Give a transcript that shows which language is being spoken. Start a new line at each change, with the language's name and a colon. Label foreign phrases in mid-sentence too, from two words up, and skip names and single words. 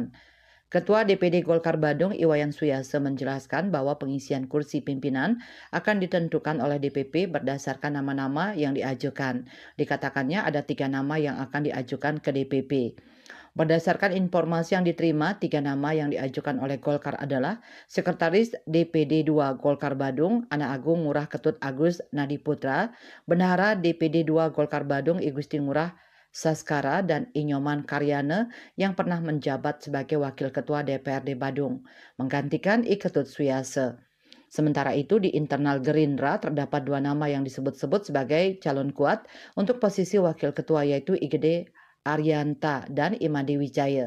Indonesian: Ketua DPD Golkar Badung Iwayan Suyase menjelaskan bahwa pengisian kursi pimpinan akan ditentukan oleh DPP berdasarkan nama-nama yang diajukan. Dikatakannya ada 3 nama yang akan diajukan ke DPP. Berdasarkan informasi yang diterima, 3 nama yang diajukan oleh Golkar adalah Sekretaris DPD 2 Golkar Badung, Anak Agung Ngurah Ketut Agus Nadi Putra, Bendahara DPD 2 Golkar Badung Igusti Ngurah Saskara, dan Inyoman Karyana yang pernah menjabat sebagai Wakil Ketua DPRD Badung, menggantikan I Ketut Suyase. Sementara itu di internal Gerindra terdapat 2 nama yang disebut-sebut sebagai calon kuat untuk posisi Wakil Ketua yaitu Igede Aryanta dan Imade Wijaya.